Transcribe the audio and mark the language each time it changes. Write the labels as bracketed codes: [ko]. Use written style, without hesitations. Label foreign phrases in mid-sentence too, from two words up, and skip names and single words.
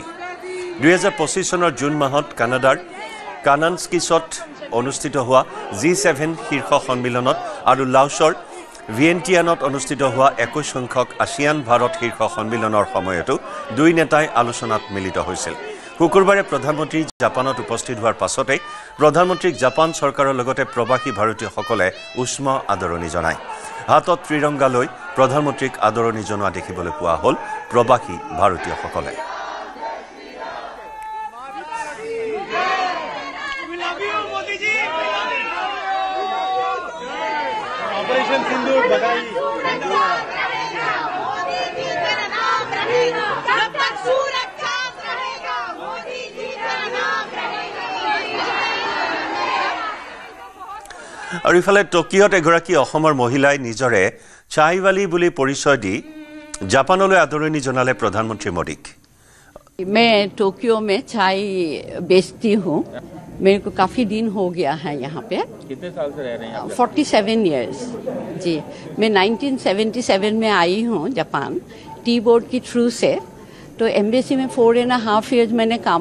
[as] 2025 চনৰ জুন মাহত কানাডাৰ কানান্সকিছত অনুষ্ঠিত হোৱা G7 শীৰ্ষ সন্মিলনত আৰু লাওছৰ ভিয়েন্টিয়ানত অনুষ্ঠিত হোৱা 21 সংখ্যক আসিয়ান ভাৰত শীৰ্ষ সন্মিলনৰ সময়তো দুই নেতাই আলোচনাত মিলিত হৈছিল শুকুৰবাৰে প্ৰধানমন্ত্ৰী জাপানত উপস্থিত হোৱাৰ পাছতে প্ৰধানমন্ত্ৰীক জাপান চৰকাৰৰ লগতে প্ৰবাসী ভাৰতীয়সকলে উষ্ম আদৰণি জনায় হাতত ত্ৰিৰংগা লৈ প্ৰধানমন্ত্ৰীক আদৰণি জনোৱা দেখিবলৈ পোৱা হ'ল প্ৰবাসী ভাৰতীয়সকলে [hi] ऑपरेशन सिंदूर बधाई जब तक सूरज चांद रहेगा मोदी जी का नाम रहेगा [as] আৰু ইফালে টকিঅত এগৰাকী অসমৰ মহিলাই নিজৰে চাইৱালী বুলি পৰিচয় দি জাপানলৈ আদৰণি জনালে প্ৰধানমন্ত্ৰী মোদীক [hi] मैं टोक्यो में चाय बेचती हूँ मेरे को काफ़ी दिन हो गया है यहाँ पे कितने साल से रह रहे हैं 47 इयर्स जी मैं 1977 में आई हूँ जापान टी बोर्ड की थ्रू से तो एम्बेसी में 4.5 इयर्स मैंने काम